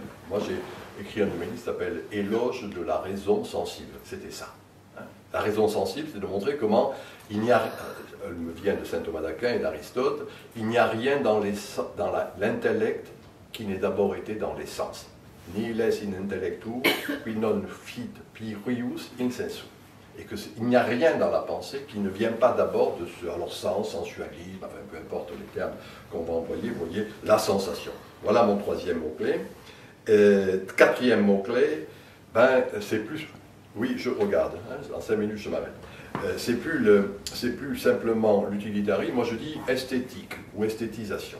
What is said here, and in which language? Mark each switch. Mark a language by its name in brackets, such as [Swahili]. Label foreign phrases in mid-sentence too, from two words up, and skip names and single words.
[French] Moi, j'ai écrit un de mes livres qui s'appelle « Éloge de la raison sensible ». C'était ça. La raison sensible, c'est de montrer comment il n'y a, elle me vient de saint Thomas d'Aquin et d'Aristote, il n'y a rien dans l'intellect qui n'ait d'abord été dans les sens. [Latin] Nihil est in intellectu, qui non fit pirius in sensu. [French] Et qu'il n'y a rien dans la pensée qui ne vient pas d'abord de ce sens, sensualisme, enfin peu importe les termes qu'on va employer, vous voyez, la sensation. Voilà mon troisième mot-clé. Quatrième mot-clé, c'est plus... Oui, je regarde, en 5 minutes je m'arrête. C'est plus simplement l'utilitarisme, moi je dis esthétique ou esthétisation.